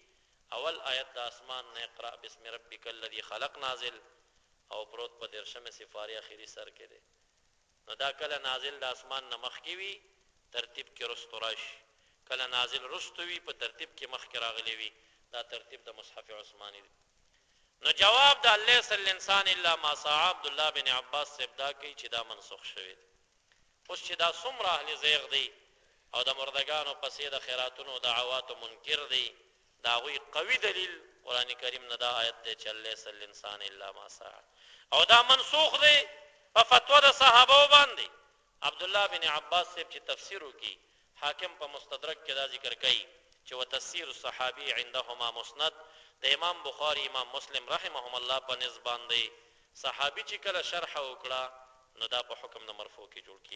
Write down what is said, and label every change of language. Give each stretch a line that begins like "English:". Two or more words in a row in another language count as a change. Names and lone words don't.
Pashto: اول آیت د اسمان نه
Arabic: اقرأ بسم ربک الذی خلق
Pashto: نازل او پروت په 13 سپارې اخري سر کې دی. نو دا کله نازل د اسمان نه مخکې وي ترتیب کې رستو راشي، کله نازل رستو وي په ترتیب کې مخکې راغلی وي، دا ترتیب د مصحف عثماني دی. نو جواب د
Arabic: الیس الانسان الا ما سعى
Pashto: عبد الله بن عباس صاحب دا کوي چې دا منسوخ شوی دی. اوس چې دا څومره اهل زیغ دی او د مردگانو پسې د خیراتونو دعواتو منکر دی، دا هغوی قوي دلیل قرآن کریم نه دا آیت دی چې
Arabic: الیس الانسان الا ما سعى،
Pashto: او دا منسوخ دی په فتوا د صحابو باندې. عبد الله بن عباس صاحب چې تفسیر وکړي، حاکم په مستدرک کې دا ذکر کوي چې
Arabic: وتفسیر الصحابي عندهما مسند،
Pashto: د امام بخاری امام مسلم
Arabic: رحمهم الله
Pashto: په نسبت باندې صحابي چې کله شرح وکړه نو دا په حکم د مرفوع کې جوړ کیږي.